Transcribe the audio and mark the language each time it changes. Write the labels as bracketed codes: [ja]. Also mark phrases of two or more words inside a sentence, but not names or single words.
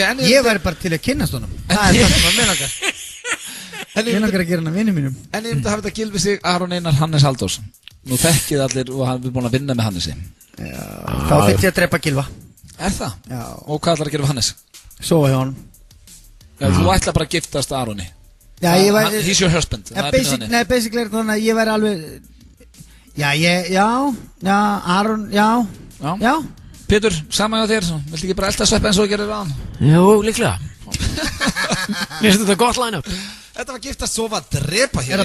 [is] Ég væri bara til að kynnast honum. Það er það sem að mér langar. Mér langar að gera hann að vinni mínum. En ég myndi hafa þetta Gylfi Sig, Aron Einar, Hannes Halldórs. Nú þekkið allir og hann er búin að vinna með Hannesi. Þá þurfti ég að drepa Gylfa. Er það? Já. Og hvað ætlar að gera við Hannes? Sofa hjá honum. Já, þú ætlar bara að giftast Aroni. Já, ég væri [en] He's your husband. [is] Nei, basically er þannig að ég væri alveg Já, Aron, já. Pétur, sama hjá þér, viltu ekki bara elta Sveppa eins og þú gerir við hann? Jú, líklega. Mér finnst þetta gott line-up. Þetta var giftast, sofa, drepa hér.